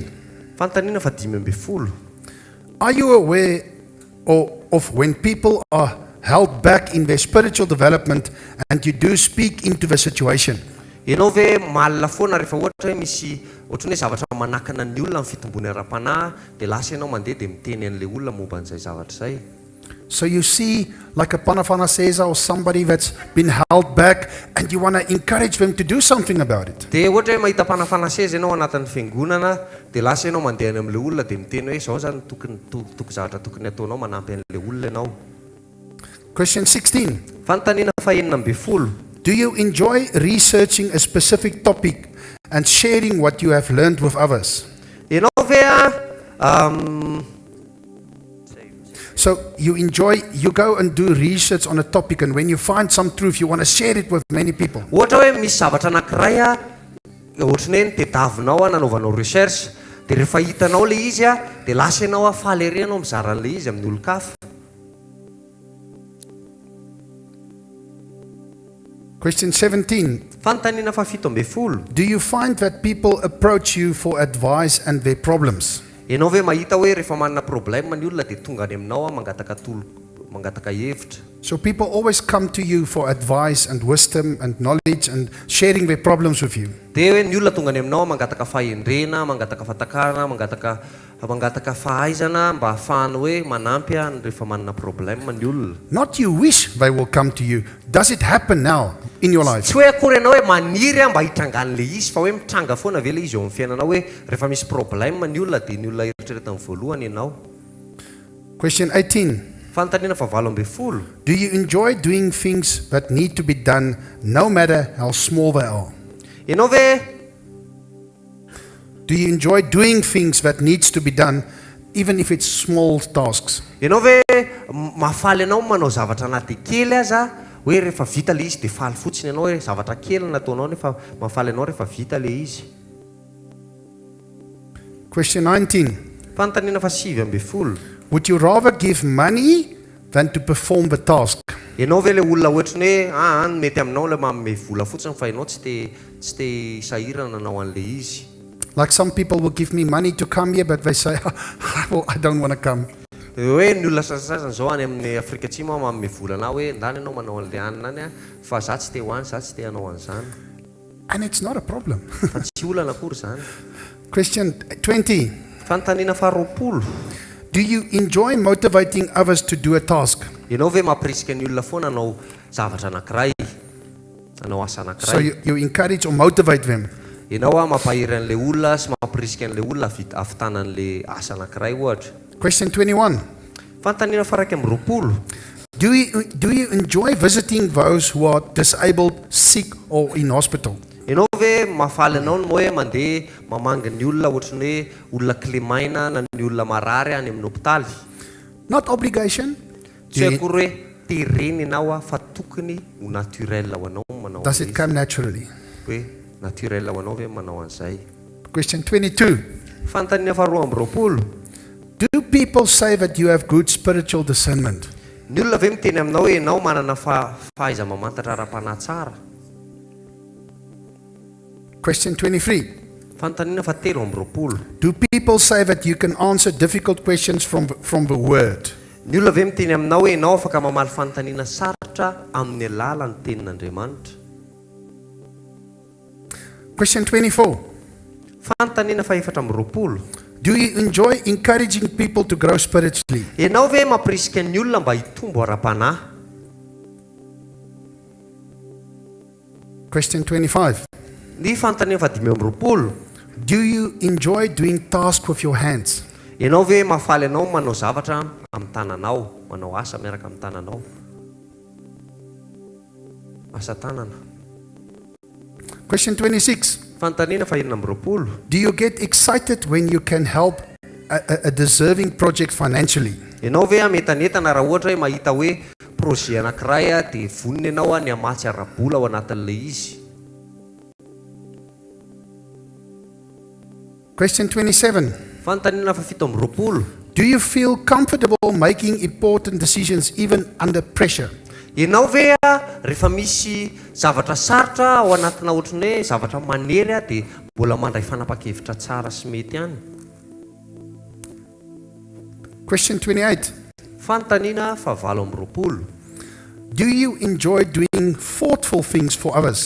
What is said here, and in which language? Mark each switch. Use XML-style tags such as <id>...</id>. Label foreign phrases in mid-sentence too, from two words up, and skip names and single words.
<mg>Fanontaniana fadimy ambin'ny folo.</mg> <en>Are you aware of when people are held back in their spiritual development and you do speak into the situation?</en> <mg>Ianao ve malina foana rehefa ohatra hoe misy ohatrany hoe zavatra manakana ny olona amin'ny fitombony ara-panahy dia lasa ianao mandeha dia miteny an'ilay olona momba an'izay zavatra izay.</mg> <en>So you see, like a fanomezam-pahasoavana or somebody that's been held back and you want to encourage them to do something about it.</en> <mg>Dia ohatra hoe mahita fanomezam-pahasoavana ianao anatin'ny fiangonana dia lasa ianao mandeha any amin'ilay olona dia miteny hoe izao zany tokony zavatra tokony ataonao manampy an'ilay olona ianao.</mg> <en>Question 16.</en> <mg>Fanontaniana fahaenina ambin'ny folo.</mg> <en>Do you enjoy researching a specific topic and sharing what you have learned with others?</en> <mg>Ianao ve</mg> <en>So you go and do research on a topic, and when you find some truth, you want to share it with many people.</en> <mg>ohatra hoe misy zavatra anankiray ohatrany hoe tediavinao nanaovanao recherche dia rehefa hitanao le izy dia lasa ianao fahalerenao mizara an'le izy amin'ny olon-kafa.</mg> <en>Question 17.</en> <mg>Fanontaniana fahafito ambin'ny folo.</mg> <en>Do you find that people approach you for advice and their problems?</en> <mg>Ianao ve mahita hoe rehefa manana problème ny olona dia tonga any aminao mangataka hevitra?</mg> <en>So people always come to you for advice and wisdom and knowledge and sharing their problems with you.</en> <mg>Dia hoe ny olona tonga any aminao mangataka fahendrena, mangataka fatakarana, mangataka fahaizana mba ahafahana hoe manampy rehefa manana problème ny olona.</mg> <en>Not you wish they will come to you. Does it happen now in your life?</en> <mg>Tsy hoe akory ianao hoe maniry mba hitrangan'le izy fa hoe mitranga foana ve le izy eo amin'ny fiainanao hoe rehefa misy problème ny olona dia ny olona eritreretany voalohany ianao.</mg> <en>Question 18.</en> <mg>Fanontaniana fahavalo ambin'ny folo.</mg> <en>Do you enjoy doing things that need to be done no matter how small they are?</en> <mg>Ianao ve</mg> <en>Do you enjoy doing things that needs to be done even if it's small tasks?</en> <mg>ianao ve mahafaly ianao manao zavatra anaty kely aza hoe rehefa vita le izy dia faly fotsiny ianao hoe zavatra kely nataonao nefa mahafaly ianao rehefa vita le izy.</mg> <en>Question 19.</en> <mg>Fanontaniana fahasivy ambin'ny folo.</mg> <en>Would you rather give money than to perform the task?</en> <mg>Ianao ve le olona ohatrany hoe mety aminao le manome vola fotsiny fa ianao tsy te sahirana nanao an'le izy.</mg> <en>Like some people will give me money to come here, but they say, I don't want to come.</en> <mg>Hoe ny olona sasasasany zao any amin'ny Afrika Atsimo manome vola na hoe ndany ianao manao an'le anina any fa za tsy te ho any, za tsy te hanao an'izany.</mg> <en>And it's not a problem.</en> <mg>Fa tsy olana akory zany.</mg> <en>Question 20.</en> <mg>Fanontaniana faharoapolo.</mg> <en>Do you enjoy motivating others to do a task?</en> <mg>Ianao ve mampirisika ny olona foana anao zavatra anankiray, anao asa</mg> <en>So</en> <mg>anankiray?</mg> <en>you encourage or motivate them.</en> <mg>Ianao mampahiry an'le olona sy mampirisika an'le olona ahavitana an'le asa anankiray ohatra.</mg> <en>Question 21.</en> <mg>Fanontaniana faraiky amby roapolo.</mg> <en>Do you enjoy visiting those who are disabled, sick or in hospital?</en> <mg>Ianao ve mahafaly anao no hoe mandeha mamanga ny olona ohatrany hoe olona klimaina na ny olona marary any amin'ny hopitaly?</mg> <en>Not obligation.</en> <mg>Tsy akory hoe tereny ianao fa tokony ho naturel ho anao manao</mg> <en>Does it come naturally?</en> <mg>hoe naturel ho anao ve manao an'izay?</mg> <en>Question 22.</en> <mg>Fanontaniana faharoa amby roapolo.</mg> <en>Do people say that you have good spiritual discernment?</en> <mg>Ny olona ve miteny aminao hoe ianao manana fahaiza mamantatra ara-panahy tsara?</mg> <en>Question 23.</en> <mg>Fanontaniana fahatelo amby roapolo.</mg> <en>Do people say that you can answer difficult questions from the word?</en> <mg>Ny olona ve miteny aminao hoe ianao afaka mamaly fanontaniana sarotra amin'ny alalan'ny tenin'Andriamanitra?</mg> <en>Question 24.</en> <mg>Fanontaniana fahaefatra amby roapolo.</mg> <en>Do you enjoy encouraging people to grow spiritually?</en> <mg>Ianao ve mampirisika ny olona mba hitombo ara-panahy?</mg> <en>Question 25.</en> <mg>Ny fanontaniana fadimy amby roapolo.</mg> <en>Do you enjoy doing tasks with your hands?</en> <mg>Ianao ve mahafaly anao manao zavatra amin'ny tananao, manao asa miaraka amin'ny tananao? Asa tanana.</mg> <en>Question 26.</en> <mg>Fanontaniana fahaenina amby roapolo.</mg> <en>Do you get excited when you can help a deserving project financially?</en> <mg>Ianao ve ametanetana raha ohatra hoe mahita hoe projet anankiray dia vonina ianao ny hamatsy ara-bola ao anatin'ilay izy?</mg> <en>Question 27.</en> <mg>Fanontaniana fafito amby roapolo.</mg> <en>Do you feel comfortable making important decisions even under pressure?</en> <mg>Ianao ve rehefa misy zavatra sarotra ao anatina ohatrany hoe zavatra manery dia mbola mandray fanapa-kevitra tsara sy mety ihany?</mg> <en>Question 28.</en> <mg>Fanontaniana fahavalo amby roapolo.</mg> <en>Do you enjoy doing thoughtful things for others?</en>